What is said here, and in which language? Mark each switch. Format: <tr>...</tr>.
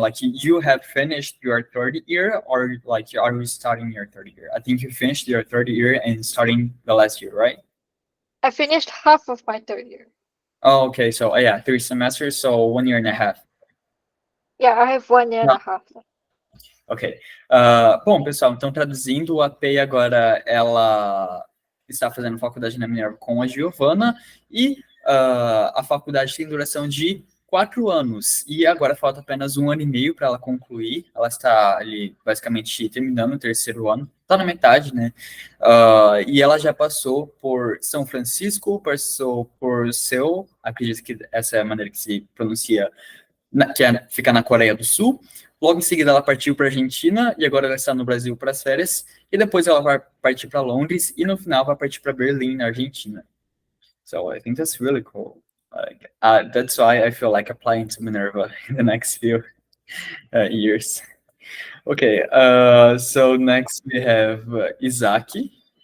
<en>Like, you have finished your third year, or like, are you starting your third year? I think you finished your third year and starting the last year, right? I finished half of my third year. Oh, okay. So, yeah, 3 semesters, so 1 year and a half. Yeah, I have 1 year and a half left. Ok.</en> <pt>Bom, pessoal, então traduzindo, a Pei agora ela está fazendo faculdade na Minerva com a Giovana e a faculdade tem duração de 4 anos e agora falta apenas 1 ano e meio para ela concluir. Ela está ali basicamente terminando o terceiro ano, está na metade, né? E ela já passou por São Francisco, passou por Seul, acredito que essa é a maneira que se pronuncia, fica na Coreia do Sul. Logo em seguida, ela partiu para a Argentina e agora ela está no Brasil para as férias. E depois ela vai partir para Londres e no final vai partir para Berlim, na Argentina.</pt> <en>So I think that's really cool. Like, that's why I feel like applying to Minerva in the next few years. Okay, so next we have Isaac.</en>